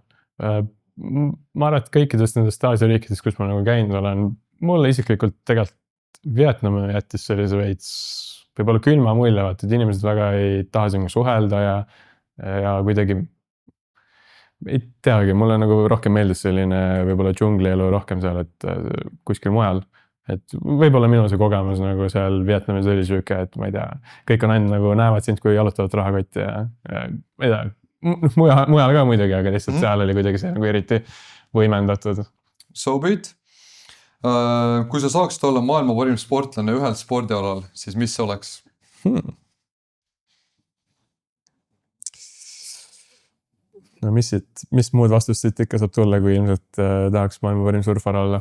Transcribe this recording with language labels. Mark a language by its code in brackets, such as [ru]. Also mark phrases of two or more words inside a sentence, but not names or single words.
[et] Ma arvan, et kõikidest nendest Aasia riikidest, kus ma nagu käinud olen, mulle isiklikult tegelikult Vietnam jättis sellise veits võib-olla külma mulje, et inimesed väga ei taha sinna suhelda ja kuidagi ei teagi, mulle nagu rohkem meeldis selline võib-olla džunglielu rohkem seal, et kuskil mujal. Et võib-olla minu see kogemus nagu seal Vietnamis oli siuke, et ma ei tea, kõik on ainult nagu näevad sind, kui jalutavad rahakotti ja ma ei tea, mujal ka muidugi, aga lihtsalt seal oli kuidagi see nagu eriti võimendatud. [en] So be it. [et] Kui sa saaksid olla maailma parim sportlane ühel spordialal, siis mis see oleks? No mis muud vastust siit ikka saab tulla, kui ilmselt tahaks maailma parim surfar olla?